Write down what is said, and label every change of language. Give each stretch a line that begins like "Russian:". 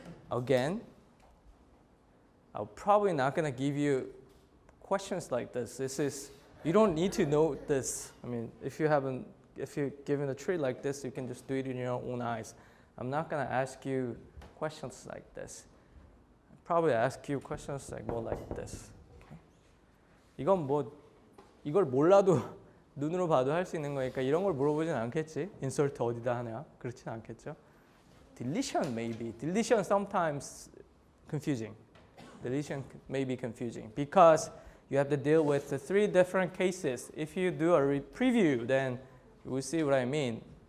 English: Again, I'm probably not going to give you questions like this. You don't need to know this. I mean, if you're given a tree like this, you can just do it in your own eyes. I'm not going to ask you questions like this. I'll probably ask you questions like more like this. Okay?
Korean: 이건 뭐 이걸 몰라도 눈으로 봐도 할 수 있는 거니까 이런 걸 물어보진 않겠지. insert 어디다 하냐? 그렇진 않겠죠.
English: Deletion maybe. Deletion sometimes confusing. Deletion may be confusing because you have to deal with the 3 different cases. If you do a preview, then you will see what I mean.